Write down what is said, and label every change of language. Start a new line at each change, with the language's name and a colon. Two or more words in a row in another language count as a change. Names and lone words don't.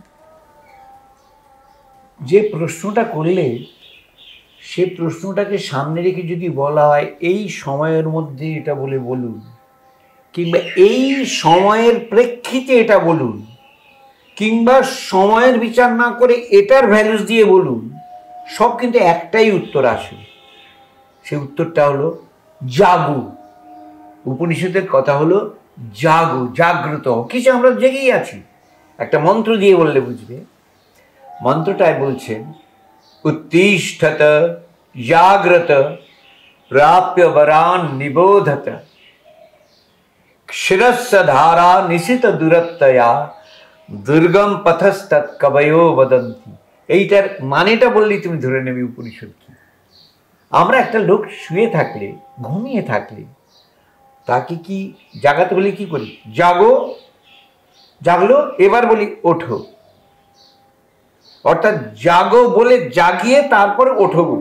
Bangla: যে প্রশ্নটা করলে সে প্রশ্নটাকে সামনে রেখে যদি বলা হয় এই সময়ের মধ্যে এটা বলে বলুন, কিংবা এই সময়ের প্রেক্ষিতে এটা বলুন, কিংবা সময়ের বিচার না করে এটার ভ্যালুস দিয়ে বলুন, সব কিন্তু একটাই উত্তর আসে। সেই উত্তরটা হলো জাগু। উপনিষদের কথা হলো জাগো, জাগ্রত। কিছু আমরা জেগেই আছি। একটা মন্ত্র দিয়ে বললে বুঝবে। মন্ত্রটায় বলছেন
Sanskrit: उत्तिष्ठत जाग्रत प्राप्य वरान निबोधत क्षिरस्य धारा निशित दूरत्तया दुर्गम पथस्तत् कवयो वदन्ति।
Bangla: এইটার মানেটা বললেই তুমি ধরে নেবে উপনিষদ কি। আমরা একটা লোক শুয়ে থাকলে, ঘুমিয়ে থাকলে তাকে কি জাগাতে বলি কি করি? জাগো, জাগলো, এবার বলি ওঠো। অর্থাৎ জাগো বলে জাগিয়ে তারপরে ওঠো বলি।